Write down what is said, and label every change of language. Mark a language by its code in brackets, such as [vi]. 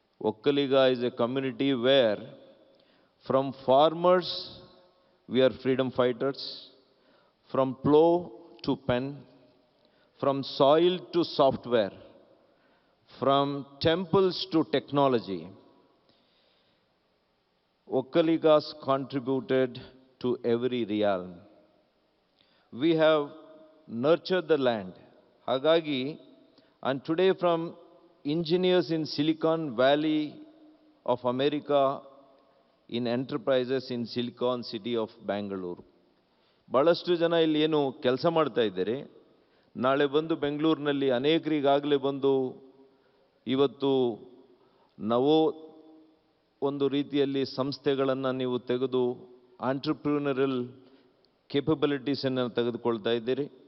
[en] Okkaliga is a community where from farmers we are freedom fighters, from plough to pen, from soil to software, from temples to technology. Okkaligas contributed to every realm. We have nurtured the land. Hagagi, and today from engineers in Silicon Valley of America, in enterprises in Silicon City of Bangalore. [kn] ಬಹಳಷ್ಟು ಜನ ಇಲ್ಲಿ ಏನು ಕೆಲಸ ಮಾಡ್ತಾ ಇದ್ದಾರೆ, ನಾಳೆ ಬಂದು ಬೆಂಗಳೂರಿನಲ್ಲಿ ಅನೇಕರಿಗಾಗಲೇ ಬಂದು ಇವತ್ತು ನಾವು ಒಂದು ರೀತಿಯಲ್ಲಿ ಸಂಸ್ಥೆಗಳನ್ನು ನೀವು ತೆಗೆದು ಆಂಟ್ರಪ್ರೂನರಲ್ ಕೇಪಬಿಲಿಟೀಸನ್ನು ತೆಗೆದುಕೊಳ್ತಾ ಇದ್ದೀರಿ.